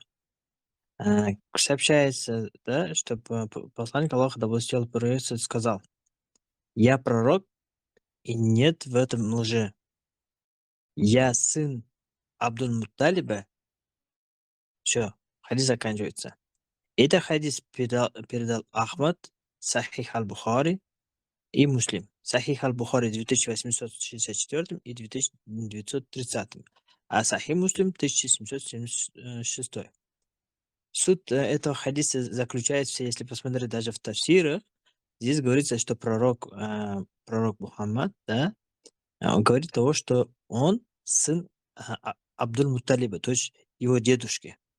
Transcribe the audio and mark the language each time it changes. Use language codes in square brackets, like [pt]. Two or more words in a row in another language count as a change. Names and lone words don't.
[ru] Сообщается, да, что посланник Аллаха, да будет сделан приветствовать, сказал: «Я пророк, и нет в этом лжи. Я сын Абдул-Мутталиба». Все, хадис заканчивается. Это хадис передал Ахмад, Сахих аль-Бухари и Муслим. Сахих аль-Бухари 2864 и 2930, а Сахих Муслим 1776. Суть этого хадиса заключается, если посмотреть даже в тафсирах, здесь говорится, что пророк Мухаммад, да, он говорит того, что он сын Абдуль-Мутталиба, то есть его дедушки.